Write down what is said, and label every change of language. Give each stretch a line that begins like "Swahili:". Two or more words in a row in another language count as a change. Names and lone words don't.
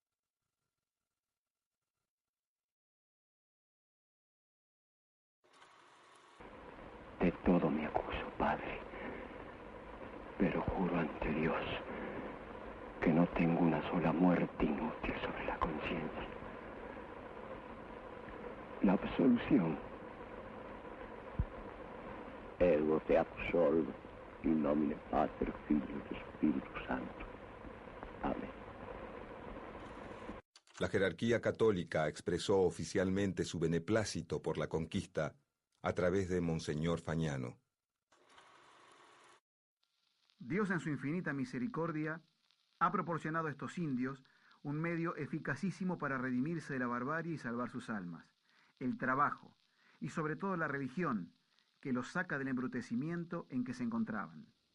Spanish: De todo me acuso, Padre, pero juro ante Dios que no tengo una sola muerte inútil sobre la conciencia. La absolución.
Latin: Ergo te absolvo, in nomine Pater, Figlio e Spiritus Santo.
Spanish: Amén. La jerarquía católica expresó oficialmente su beneplácito por la conquista a través de Monseñor Fagnano. Dios en su infinita misericordia ha proporcionado a estos indios un medio eficacísimo para redimirse de la barbarie y salvar sus almas, el trabajo y sobre todo la religión que los saca del embrutecimiento en que se encontraban.